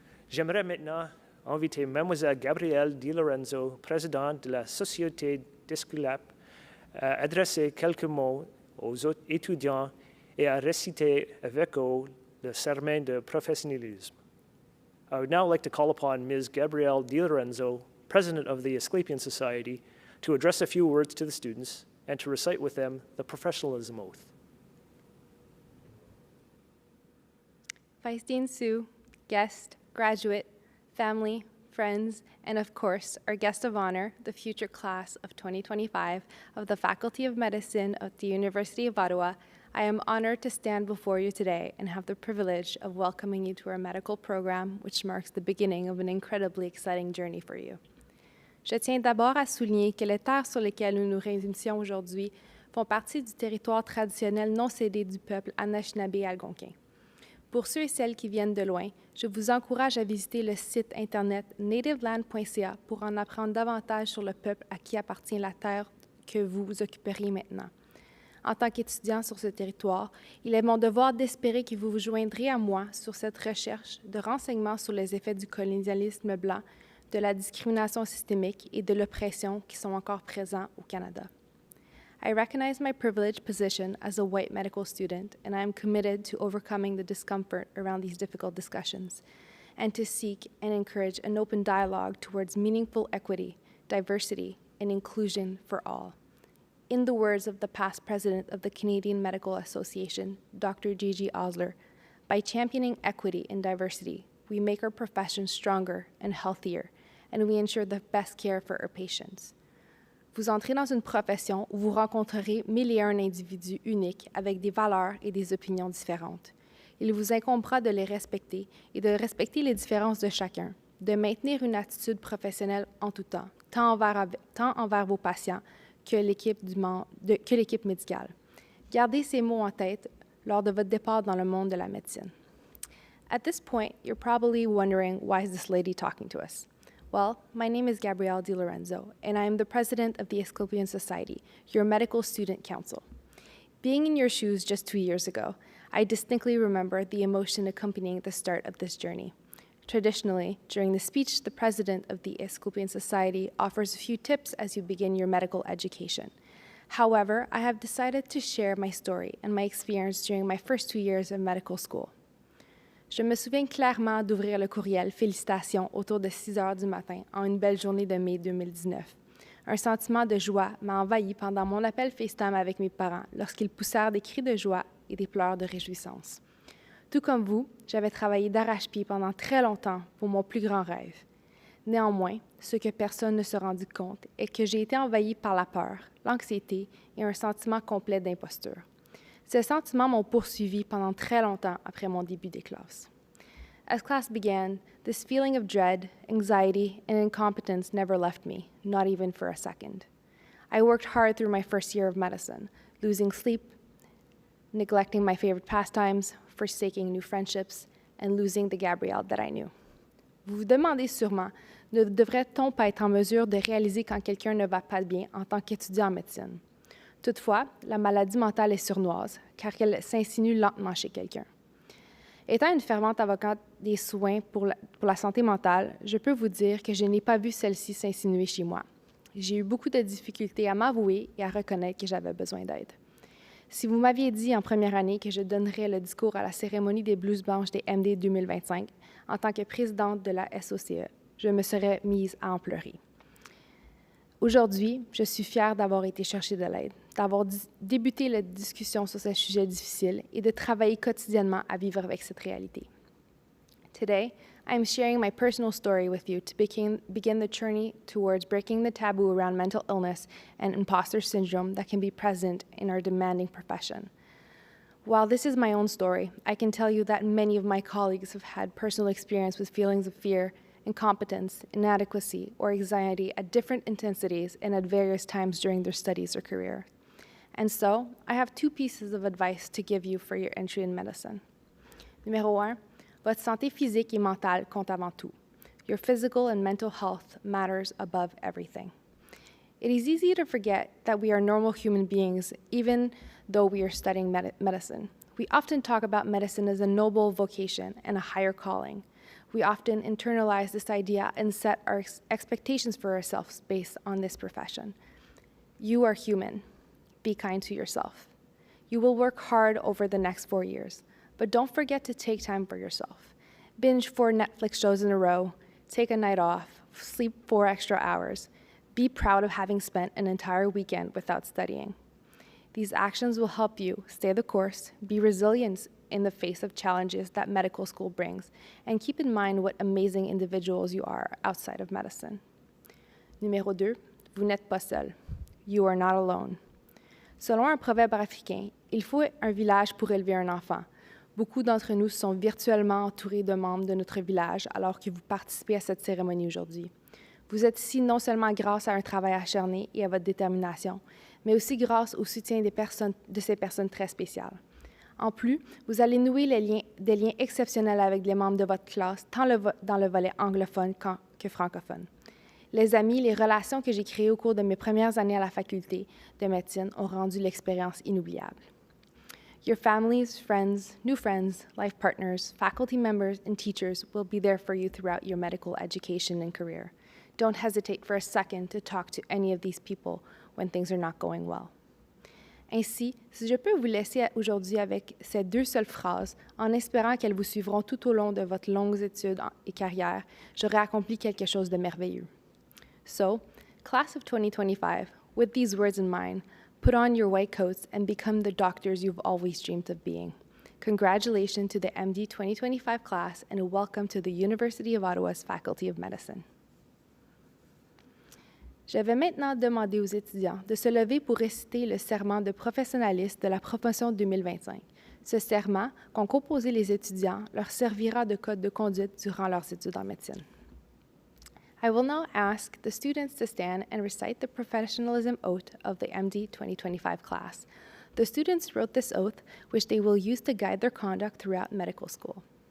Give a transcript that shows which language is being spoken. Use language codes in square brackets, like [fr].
[fr] J'aimerais maintenant inviter Mademoiselle Gabrielle Di Lorenzo, présidente de la Société d'Esculape, à adresser quelques mots aux étudiants et à réciter avec eux le serment de professionnalisme. [en] I would now like to call upon Ms. Gabrielle Di Lorenzo, President of the Asclepian Society, to address a few words to the students and to recite with them the professionalism oath. Vice-Dean Sue, guest, graduate, family, friends, and of course, our guest of honor, the future class of 2025 of the Faculty of Medicine of the University of Ottawa, I am honored to stand before you today and have the privilege of welcoming you to our medical program, which marks the beginning of an incredibly exciting journey for you. [fr] Je tiens d'abord à souligner que les terres sur lesquelles nous nous réunissons aujourd'hui font partie du territoire traditionnel non cédé du peuple Anishinaabe-Algonquin. Pour ceux et celles qui viennent de loin, je vous encourage à visiter le site internet nativeland.ca pour en apprendre davantage sur le peuple à qui appartient la terre que vous occuperiez maintenant. En tant qu'étudiant sur ce territoire, il est mon devoir d'espérer que vous vous joindrez à moi sur cette recherche de renseignements sur les effets du colonialisme blanc, de la discrimination systémique et de l'oppression qui sont encore présents au Canada. [en] I recognize my privileged position as a white medical student, and I am committed to overcoming the discomfort around these difficult discussions, and to seek and encourage an open dialogue towards meaningful equity, diversity, and inclusion for all. In the words of the past president of the Canadian Medical Association, Dr. Gigi Osler, by championing equity and diversity, we make our profession stronger and healthier, and we ensure the best care for our patients. [fr] Vous entrez dans une profession où vous rencontrerez 1001 individus uniques avec des valeurs et des opinions différentes. Il vous incombera de les respecter et de respecter les différences de chacun, de maintenir une attitude professionnelle en tout temps, tant envers vos patients que l'équipe médicale. Gardez ces mots en tête lors de votre départ dans le monde de la médecine. [en] At this point, you're probably wondering, why is this lady talking to us? Well, my name is Gabrielle Di Lorenzo, and I am the president of the Asclepian Society, your medical student council. Being in your shoes just 2 years ago, I distinctly remember the emotion accompanying the start of this journey. Traditionally, during the speech, the president of the Asclepian Society offers a few tips as you begin your medical education. However, I have decided to share my story and my experience during my first 2 years of medical school. [fr] Je me souviens clairement d'ouvrir le courriel « Félicitations » autour de 6 heures du matin en une belle journée de mai 2019. Un sentiment de joie m'a envahi pendant mon appel FaceTime avec mes parents lorsqu'ils poussèrent des cris de joie et des pleurs de réjouissance. Tout comme vous, j'avais travaillé d'arrache-pied pendant très longtemps pour mon plus grand rêve. Néanmoins, ce que personne ne se rendit compte est que j'ai été envahie par la peur, l'anxiété et un sentiment complet d'imposture. Ces sentiments m'ont poursuivi pendant très longtemps après mon début des classes. [en] As class began, this feeling of dread, anxiety, and incompetence never left me, not even for a second. I worked hard through my first year of medicine, losing sleep, neglecting my favorite pastimes, forsaking new friendships, and losing the Gabrielle that I knew. [fr] Vous vous demandez sûrement, ne devrait-on pas être en mesure de réaliser quand quelqu'un ne va pas bien en tant qu'étudiant en médecine? Toutefois, la maladie mentale est sournoise, car elle s'insinue lentement chez quelqu'un. Étant une fervente avocate des soins pour la santé mentale, je peux vous dire que je n'ai pas vu celle-ci s'insinuer chez moi. J'ai eu beaucoup de difficultés à m'avouer et à reconnaître que j'avais besoin d'aide. Si vous m'aviez dit en première année que je donnerais le discours à la cérémonie des blouses blanches des MD 2025 en tant que présidente de la SOCE, je me serais mise à en pleurer. Aujourd'hui, je suis fière d'avoir été chercher de l'aide, d'avoir débuté la discussion sur ce sujet difficile et de travailler quotidiennement à vivre avec cette réalité. [en] Today, I am sharing my personal story with you to begin the journey towards breaking the taboo around mental illness and imposter syndrome that can be present in our demanding profession. While this is my own story, I can tell you that many of my colleagues have had personal experience with feelings of fear, incompetence, inadequacy, or anxiety at different intensities and at various times during their studies or career. And so, I have two pieces of advice to give you for your entry in medicine. [fr] Numéro 1, votre santé physique et mentale compte avant tout. [en] Your physical and mental health matters above everything. It is easy to forget that we are normal human beings, even though we are studying medicine. We often talk about medicine as a noble vocation and a higher calling. We often internalize this idea and set our expectations for ourselves based on this profession. You are human. Be kind to yourself. You will work hard over the next 4 years, but don't forget to take time for yourself. Binge 4 Netflix shows in a row, take a night off, sleep 4 extra hours. Be proud of having spent an entire weekend without studying. These actions will help you stay the course, be resilient in the face of challenges that medical school brings, and keep in mind what amazing individuals you are outside of medicine. [fr] Numéro 2, vous n'êtes pas seul. [en] You are not alone. [fr] Selon un proverbe africain, il faut un village pour élever un enfant. Beaucoup d'entre nous sont virtuellement entourés de membres de notre village alors que vous participez à cette cérémonie aujourd'hui. Vous êtes ici non seulement grâce à un travail acharné et à votre détermination, mais aussi grâce au soutien de ces personnes très spéciales. En plus, vous allez nouer des liens exceptionnels avec les membres de votre classe, tant dans le volet anglophone que francophone. Les amis, les relations que j'ai créées au cours de mes premières années à la faculté de médecine ont rendu l'expérience inoubliable. [en] Your families, friends, new friends, life partners, faculty members, and teachers will be there for you throughout your medical education and career. Don't hesitate for a second to talk to any of these people when things are not going well. [fr] Ainsi, si je peux vous laisser aujourd'hui avec ces 2 seules phrases, en espérant qu'elles vous suivront tout au long de votre longue étude et carrière, j'aurai accompli quelque chose de merveilleux. [en] So, class of 2025, with these words in mind, put on your white coats and become the doctors you've always dreamed of being. Congratulations to the MD 2025 class and welcome to the University of Ottawa's Faculty of Medicine. [fr] Je vais maintenant demander aux étudiants de se lever pour réciter le serment de professionnalisme de la promotion 2025. Ce serment, qu'ont composé les étudiants, leur servira de code de conduite durant leurs études en médecine. [en] I will now ask the students to stand and recite the professionalism oath of the MD 2025 class. The students wrote this oath, which they will use to guide their conduct throughout medical school.